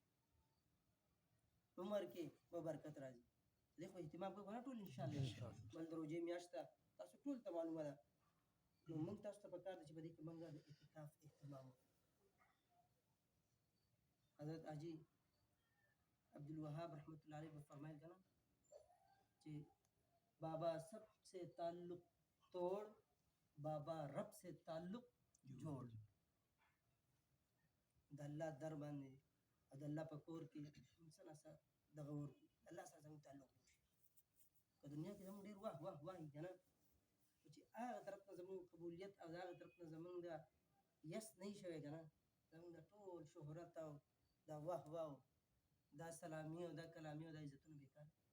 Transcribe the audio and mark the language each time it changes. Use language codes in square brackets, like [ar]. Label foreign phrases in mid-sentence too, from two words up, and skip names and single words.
[ps] عمر کې به برکت راځي دې خو اهتمام کوو که نه ټول انشاءالله بل د روژې میاشت ده تاسو ټول ته معلومه ده نو موږ تاسو ته پکار ده چې په دې کې موږ د اعتکاف اهتمام وکړو [ur] حضرت حاجی عبدالوهاب [ar] رحمۃ اللہ علیہ [ur] نے فرمایا کہ بابا سب سے تعلق توڑ بابا رب سے تعلق جوڑ [ps] د الله در باندې او د الله په کور کې انسان سره دغه ورکړو الله سره زموږ تعلق وشي که دنیا کې زموږ ډېر واه واه وایي که نه چې هغه طرف نه زموږ قبولیت او د هغه طرف نه زموږ د یس نه وي شوی که نه زموږ د ټول شهرت او دا واه واه دا سلامي او دا کلامي او دا عزتونه بېکار